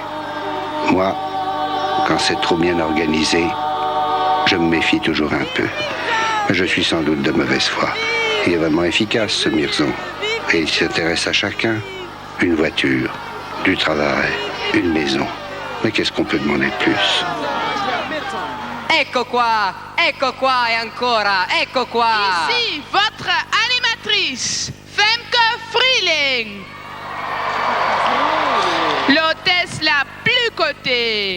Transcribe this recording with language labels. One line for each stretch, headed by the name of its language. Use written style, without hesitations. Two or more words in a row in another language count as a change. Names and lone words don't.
French: Moi, quand c'est trop bien organisé, je me méfie toujours un peu. Je suis sans doute de mauvaise foi. Il est vraiment efficace, ce Mirzon. Et il s'intéresse à chacun. Une voiture, du travail, une maison. Mais qu'est-ce qu'on peut demander de plus?
Italian: Ecco qua e ancora, ecco qua.
French: Ici, votre animatrice, Femke Freeling. L'hôtesse la plus cotée.